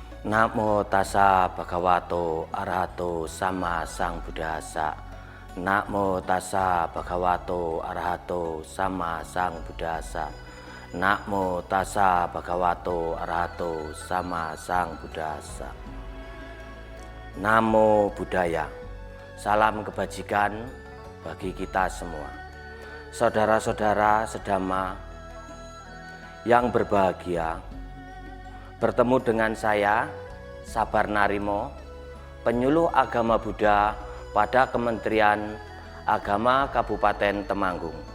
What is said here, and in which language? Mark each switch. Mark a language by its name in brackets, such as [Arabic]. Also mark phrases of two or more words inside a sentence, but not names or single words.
[Pali] Namo tassa bhagavato arahato sama sang buddhassa. Namo tassa bhagavato arahato sama sang buddhassa. Namo tassa bhagavato arahato sama sang buddhassa. Namo Buddhaya. [Indonesian] Salam kebajikan bagi kita semua. Saudara-saudara sedama yang berbahagia, bertemu dengan saya, Sabar Narimo, penyuluh agama Buddha pada Kementerian Agama Kabupaten Temanggung.